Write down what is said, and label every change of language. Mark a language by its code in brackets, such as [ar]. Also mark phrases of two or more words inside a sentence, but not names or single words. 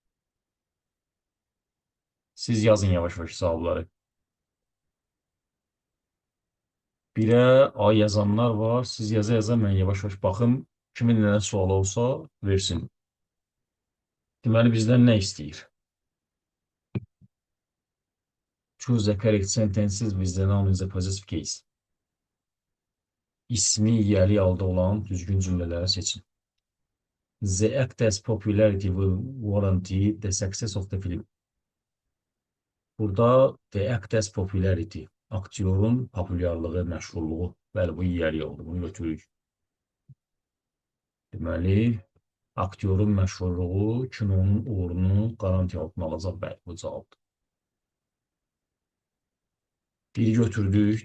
[az] Siz yazın yavaş-yavaş cavabları. Birə A yazanlar var. Siz yaza-yaza mən yavaş-yavaş baxım. Kimin nə sualı olsa versin. Deməli bizdən nə istəyir? [en] Choose the correct sentences with the noun in the possessive case. [az] İsmi yeri halda olan düzgün cümlələri seçin. [en] The actor's popularity will guarantee the success of the film. [az] Burada [en] the actor's popularity, [az] aktyorun populyarlığı, məşhurluğu. Bəli, bu yeri oldu. Bunu götürürük. Deməli, aktyorun məşhurluğu kinonun uğurunu garanti altına alacaq. Bəli, bu cavabdır. Biri götürdük.